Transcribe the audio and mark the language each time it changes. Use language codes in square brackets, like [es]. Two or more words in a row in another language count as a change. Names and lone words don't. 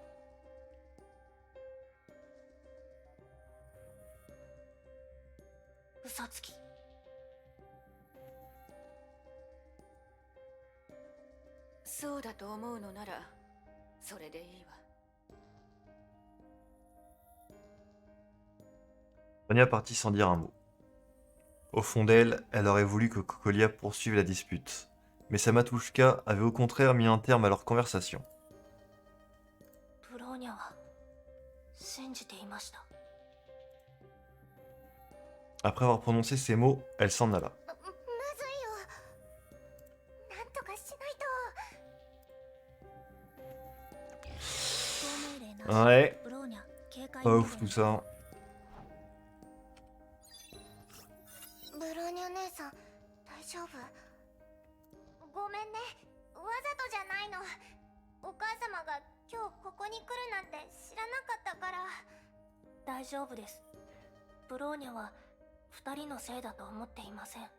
[ja] 嘘つき。そうだと思うのならそれでいいわ。 [fr] Bronya partit sans dire un mot. Au fond d'elle, elle aurait voulu que Cocolia poursuive la dispute, mais sa Matouchka avait au contraire mis un terme à leur conversation. Après avoir prononcé ces mots, elle s'en alla. Ouais, pas ouf tout ça. [ja] ブローニャ姉さん、大丈夫？ごめんね。わざとじゃないの。お母様が今日ここに来るなんて知らなかったから。大丈夫です。ブローニャは2人のせいだと思っていません。